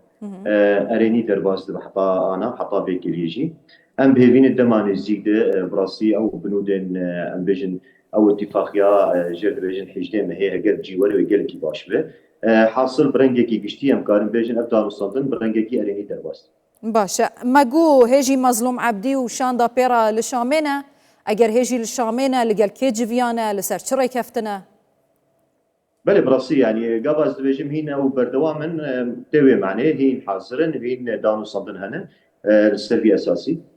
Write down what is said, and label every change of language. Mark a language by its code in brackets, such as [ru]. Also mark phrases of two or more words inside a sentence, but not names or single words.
[ku] Erênî derbas dibe heta ana, heta vêkiriyê jî. Em bêhêvînê dema nêzik de bi rastî ew binûdên em bêjin ew îtîfaqiya jê dibêjin hêjdê mehê heger cî were wê gelekî baş be. Hasil bi rengekî giştî em karin bêjin ev danûstandin bi rengekî erênî derbas. باشه مگو هêjî Mazlum Ebdî û şanda pêra li Şamê ne? Eger hêjî li Şamê ne li gel kê civiyane li ser çi rêkeftine? Belê bi rastî yanî gava ez dibêjim hîn ew berdewam in tê wê manê hîn hazirin hîn danûstandin hene li ser vî esasî.